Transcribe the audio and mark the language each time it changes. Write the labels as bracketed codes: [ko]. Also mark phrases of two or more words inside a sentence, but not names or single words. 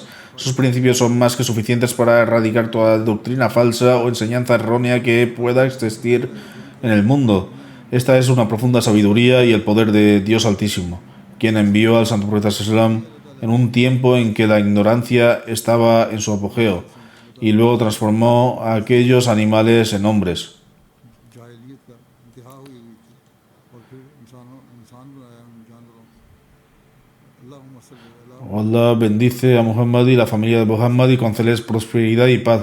[es] Sus principios son más que suficientes para erradicar toda doctrina falsa o enseñanza errónea que pueda existir en el mundo. Esta es una profunda sabiduría y el poder de Dios Altísimo, quien envió al Santo Profeta Sallam en un tiempo en que la ignorancia estaba en su apogeo, y luego transformó a aquellos animales en hombres. [ur] جاہلیت کا انتہا ہوئی ہوئی تھی اور پھر انسان بنایا ان جانوروں کو. [ar] اللهم صل على [es] Allah bendice a Muhammad y la familia de Muhammad y concédeles prosperidad y paz.